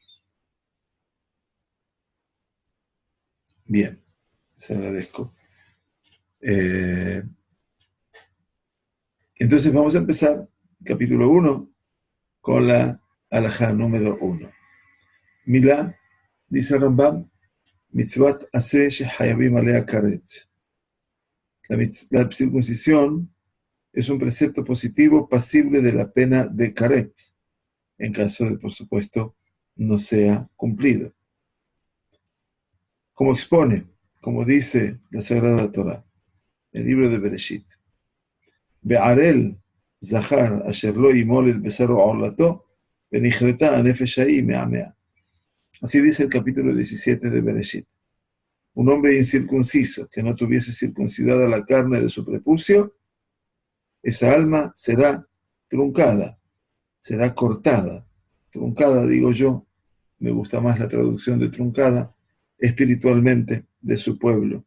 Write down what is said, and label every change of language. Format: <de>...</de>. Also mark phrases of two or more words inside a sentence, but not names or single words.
<es>Bien, les agradezco. Entonces vamos a empezar, capítulo 1, con la halajá número 1. Milá, dice Rambam,</es> <he>מצות עשה שחייבים עליה כרת.</he> <es>La circuncisión es un precepto positivo pasible de la pena de karet, en caso de, por supuesto, no sea cumplido. Como expone, como dice la Sagrada Torá, el libro de Bereshit,</es> <he>וערל זכר אשר לא ימול את בשר ערלתו ונכרתה הנפש ההוא מעמיה.</he> <es>Así dice el capítulo 17 de Bereshit. Un hombre incircunciso que no tuviese circuncidada la carne de su prepucio, esa alma será truncada, será cortada. Truncada, digo yo, me gusta más la traducción de truncada, espiritualmente de su pueblo.</es>